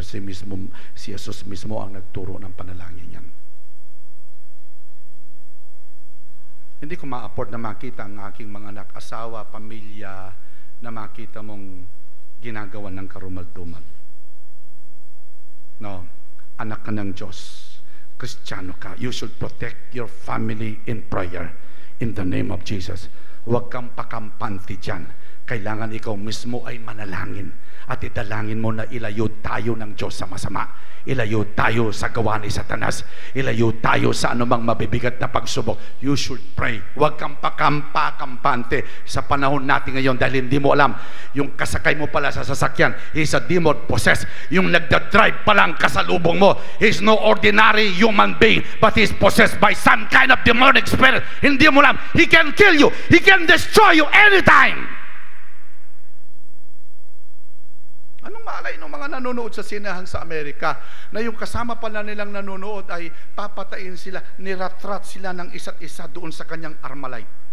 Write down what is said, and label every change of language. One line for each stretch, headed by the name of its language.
Filipino: Si Jesus mismo ang nagturo ng panalangin yan. Hindi ko ma-afford na makita ang aking mga anak, asawa, pamilya, na makita mong ginagawa ng karumal-dumal.
English: No,
Filipino: anak ka ng Diyos, Kristiyano ka,
English: you should protect your family in prayer in the name of Jesus.
Filipino: Huwag kang pakampante dyan. Kailangan ikaw mismo ay manalangin at idalangin mo na ilayo tayo ng Diyos sa masama. Ilayo tayo sa gawa ni Satanas. Ilayo tayo sa anumang mabibigat na pagsubok.
English: You should pray.
Filipino: Huwag kang pakampante sa panahon natin ngayon dahil hindi mo alam. Yung kasakay mo pala sa sasakyan,
English: he's a demon possessed.
Filipino: Yung nagdadrive palang kasalubong mo,
English: he's no ordinary human being, but he's possessed by some kind of demonic spirit.
Filipino: Hindi mo alam.
English: He can kill you. He can destroy you anytime.
Filipino: Anong malay ng mga nanonood sa sinehan sa Amerika na yung kasama pala nilang nanonood ay papatayin sila, niratrat sila ng isa't isa doon sa kanyang Armalite.